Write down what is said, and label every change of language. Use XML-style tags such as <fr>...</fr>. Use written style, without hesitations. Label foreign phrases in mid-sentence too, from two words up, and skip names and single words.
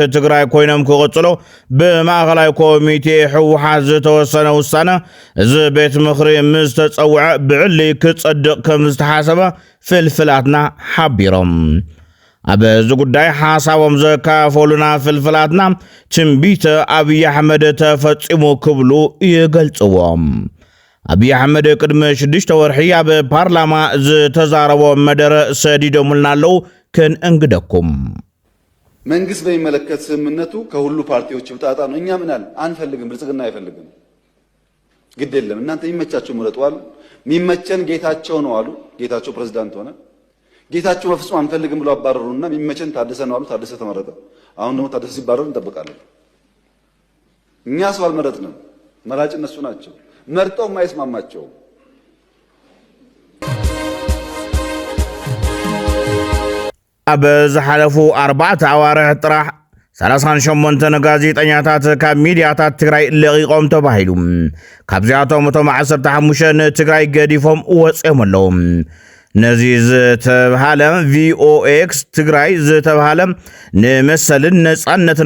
<ti>ትግራይ ኮይኖም ክቕጽሉ ብማእኸላይ ኮሚቴ ሕወሓት ዝተወሰነ ውሳነ እዚ ቤት ምኽሪ ምስ ተጸውዐ ብዕሊ ክጸድቕ ከም ዝተሓሰበ ፍልፍላትና ሓቢሮም ኣብ እዚ ጉዳይ ሓሳቦም ዘካፈሉና ፍልፍላትና ትንቢተ ኣብይ ኣሕመድ ተፈጺሙ ክብሉ ይገልጽዎም ኣብይ ኣሕመድ ቅድሚ 6 ወርሒ ኣብ ፓርላማ ዝተዛረቦ መደረ ሰዲዶሙልና ኣለው ክንእንግደኩም</ti> <am>መንግስት በሚመለከት ስምምነቱ ከሁሉ ፓርቲዎች ብጣጣ ነው እኛ ምናል አንፈልግም ብልጽግና አይፈልግም ግድ የለም እናንተ የሚመቻችሁ ምረጧል የሚመቸን ጌታቸው ነው አሉ ጌታቸው ፕሬዝዳንት ሆነ ጌታቸው በፍጹም አንፈልግም ብሎ አባረሩና የሚመቸን ታደሰ ነው አሉ ታደሰ ተመረጠ አሁን ደግሞ ታደሰ ሲባረር እንጠብቃለን እኛ ሰው አልመረጥንም መራጭ እነሱ ናቸው መርጠው ማይስማማቸው</am> <ti>ኣብ ዝሓለፉ 4 ኣዋርሕ ጥራሕ 38 ጋዜጠኛታት ካብ ሚድያታት ትግራይ ለቂቆም ተባሂሉ ካብዚኣቶም 15 ትግራይ ገዲፎም ወፅኦም ኣለዉ ነዚ ዝተባሃለ ቪኦኤክስ ትግራይ ዝተባሃለ ንመሰልን ነጻነትን</ti>